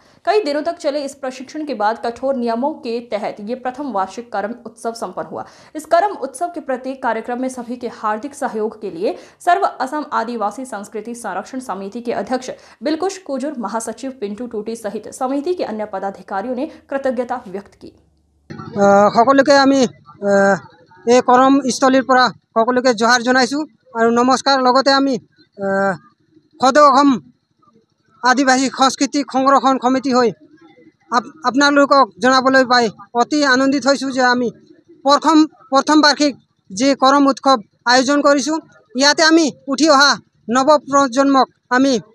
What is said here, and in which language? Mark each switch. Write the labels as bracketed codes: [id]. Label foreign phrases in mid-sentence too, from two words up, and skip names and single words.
[hi] कई दिनों तक चले इस प्रशिक्षण के बाद कठोर नियमों के तहत ये प्रथम वार्षिक करम उत्सव संपन्न हुआ। इस करम उत्सव के प्रत्येक कार्यक्रम में सभी के हार्दिक सहयोग के लिए सर्व असम आदिवासी संस्कृति संरक्षण समिति के अध्यक्ष बिलकुश कुजुर, महासचिव पिंटू टूटी सहित समिति के अन्य पदाधिकारियों ने कृतज्ञता व्यक्त की। [as] সকলোকে আমি এই করম স্থলীৰ পৰা সকলোকে জোহাৰ জনাইছো আৰু নমস্কাৰ। লগতে আমি সদৌ অসম আদিবাসী সংস্কৃতি সংৰক্ষণ সমিতি হৈ আপোনালোকক জনাবলৈ পাই অতি আনন্দিত হৈছোঁ যে আমি প্ৰথম বাৰ্ষিক যে করম উৎসৱ আয়োজন কৰিছোঁ, ইয়াতে আমি উঠি অহা নৱ প্ৰজন্মক আমি